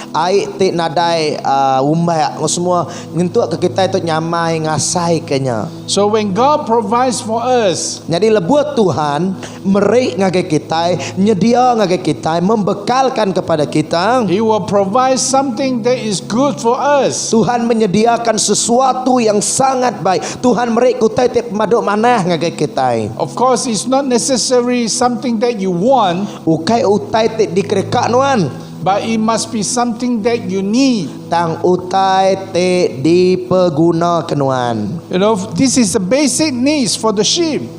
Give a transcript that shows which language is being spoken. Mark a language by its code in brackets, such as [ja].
[iba] Air te nadai umbai semua ngentuk ke kita itu nyamai ngasai kenya. [en] So when God provides for us, [iba] Jadi lebuh Tuhan meri ngagai kita, nyedia ngagai kita, [ms] membekalkan kepada kita. [en] He will provide something that is good for us. [ms] Tuhan menyediakan sesuatu yang sangat baik. [iba] Tuhan meri kutai te maduk manah ngagai kita. [en] Of course, it's not necessarily something that you want, [iba] Ukai utai te dikerekak nuan. [en] but it must be something that you need. [iba] Tang utai te dipeguna kenuan. [en] You know, this is the basic needs for the sheep.